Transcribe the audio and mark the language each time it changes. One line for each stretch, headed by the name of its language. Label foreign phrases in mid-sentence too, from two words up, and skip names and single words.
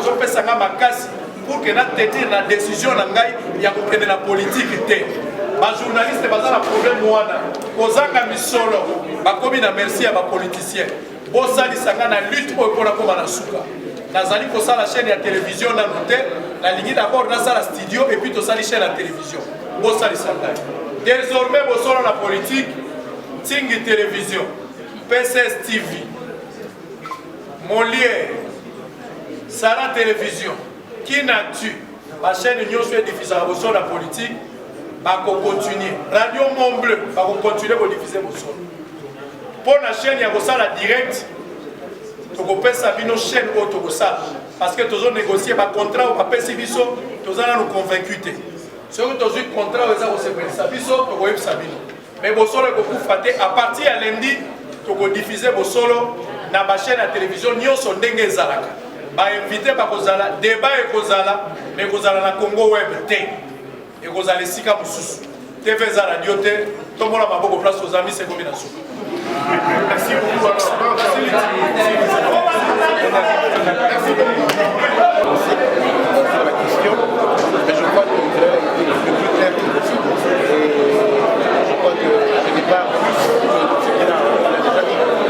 Lingala: bozopesanga makasi
French: pour que
Lingala: na tete na décision na ngai ya kokende na politique te bajournaliste baza na problème wana kozanga misolo bakomi na merci ya bapoliticien bosalisanga na lutte oyo mpona koma na suka nazali kosala chaîne ya télévision nanu te nalingi d'abord nasala studio
French: et puis
Lingala: tosali chaîne ya télévision bosalisanga désormais bosolo na politique Tingi télévision PCS TV Molière Sara télévision Kinatu ma chaîne nyonso edifusaka bosolo na politique bakokontinue radio Mont Bleu bakokontinue kodifuse bosolo mpo na chaîne ya kosala direct tokopesa bino chaîne oyo tokosala
French: parce que
Lingala: tozonégocie bacontrat oyo bapesi biso toza nanu convaincu te soki tozwi contrat oyo eza kosepelisa biso tokoyebisa bino mais bosolo ekokufa te
French: à partir
Lingala: ya lundi tokodifuse bosolo na bachaîne ya télévision nyonso ndenge ezalaka bainvité bakozala débat ekozala mais ekozala na Congo web te ekozala esika mosusu TV eza radio te tombola maboko place ozambi sekomi na suka.
French: Merci beaucoup. Merci beaucoup. La question, mais je crois que le plus clair possible. Et je crois que je n'ai pas plus ce qu'il a déjà dit.